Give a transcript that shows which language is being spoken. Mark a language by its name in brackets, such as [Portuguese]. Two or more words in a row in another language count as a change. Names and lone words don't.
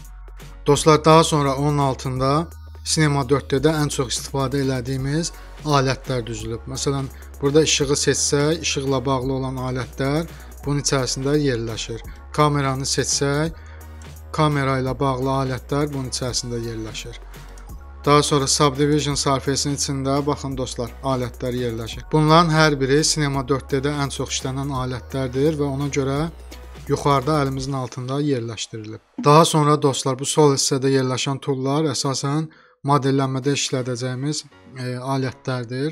[Azerbaijani] Dostlar, daha sonra onun altında Cinema 4D-də ən çox istifadə elədiyimiz alətlər düzülüb. Məsələn, burada işığı seçsək, işıqla bağlı olan alətlər bunun içərisində yerləşir. Kameranı seçsək, kamera ilə bağlı alətlər bunun içərisində yerləşir. Daha sonra [English] Subdivision surface- [Azerbaijani] in içində baxın dostlar, alətlər yerləşir. Bunların hər biri Cinema 4D-də ən çox işlənən alətlərdir və ona görə yuxarıda əlimizin altında yerləşdirilib. Daha sonra dostlar, bu sol hissədə yerləşən toollar əsasən modellənmədə işlədəcəyimiz alətlərdir.